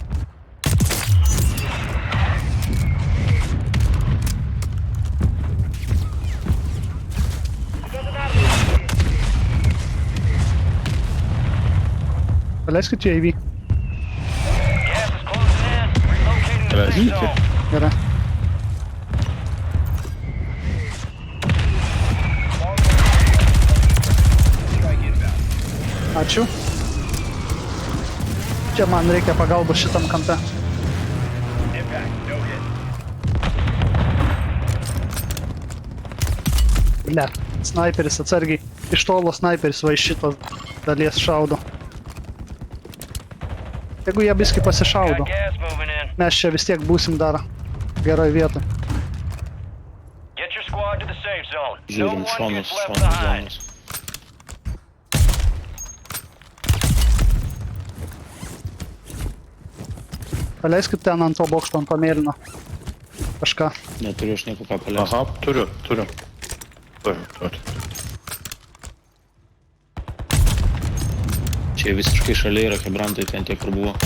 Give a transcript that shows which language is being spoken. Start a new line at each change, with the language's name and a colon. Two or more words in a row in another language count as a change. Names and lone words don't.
Lithuanian: Paleiskit UAV.
English: Gas is closing in. Relocating the safe Разите. zone.
Lithuanian: Gerai.
English: Strike inbound.
Lithuanian: Ačiū. Čia man reikia pagalbos šitam kampe.
English: Impact. No hit.
Lithuanian: Ne. Snaiperis atsargiai. Iš tolo snaiperis va iš šitos dalies šaudo. Jeigu jie biskį pasišaudo,
English: Got gas moving in.
Lithuanian: mes čia vis tiek būsim dar geroj vietoj.
English: Get your squad to the safe zone. No
Lithuanian: Žiūrim
English: one
Lithuanian: šonus,
English: gets left
Lithuanian: šonus
English: behind.
Lithuanian: zonas. Paleiskit ten ant to bokšto, ant to mėlyno. Kažką. Neturiu aš nieko ką paleisti. Aha, turiu. Turiu. Čia visiškai šalia yra hebrantai, ten tiek kur buvo.